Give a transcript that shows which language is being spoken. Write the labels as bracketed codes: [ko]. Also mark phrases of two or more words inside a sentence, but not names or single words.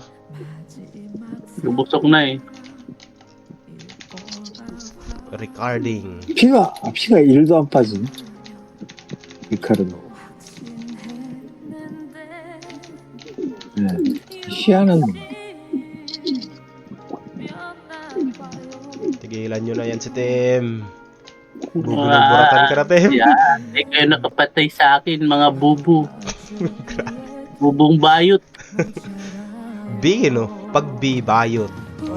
[tl] Bubusok na eh. Ricarding. [ko] 피가 1도 안 빠지네. 이카르노. 네. 희한한 [tl] Tigilan nyo na yan si Tim. Bubulong-buratan ka na, Tim. Yan. Hindi kayo nakapatay sa akin, mga bubu. Bubong bayot. B, no? Pag B, bayot. Oh.